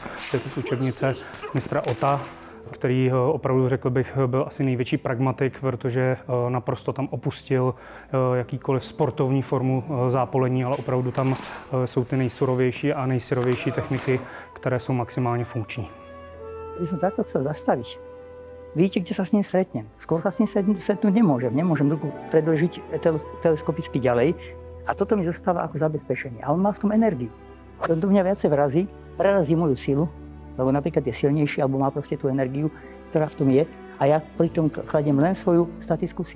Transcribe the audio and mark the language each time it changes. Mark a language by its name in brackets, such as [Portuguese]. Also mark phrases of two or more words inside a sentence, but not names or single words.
[Czech] Je to z učebnice mistra Ota, který opravdu, řekl bych, byl asi největší pragmatik, protože naprosto tam opustil jakýkoliv sportovní formu zápolení, ale opravdu tam jsou ty nejsurovější a nejsyrovější techniky, které jsou maximálně funkční. [Slovak] Když som takto chcel zastaviť, vidíte, kde sa s ním stretnem. Skôr sa s ním stretnúť nemôžem. Nemôžem ruku predĺžiť teleskopicky ďalej, a toto mi zostáva ako zabezpečenie. A on má v tom energiu. On do mňa viacej vrazí, prerazí moju silu, lebo napríklad je silnejší, alebo má proste tú energiu, ktorá v tom je, a ja pri tom kladiem len svoju statickú silu.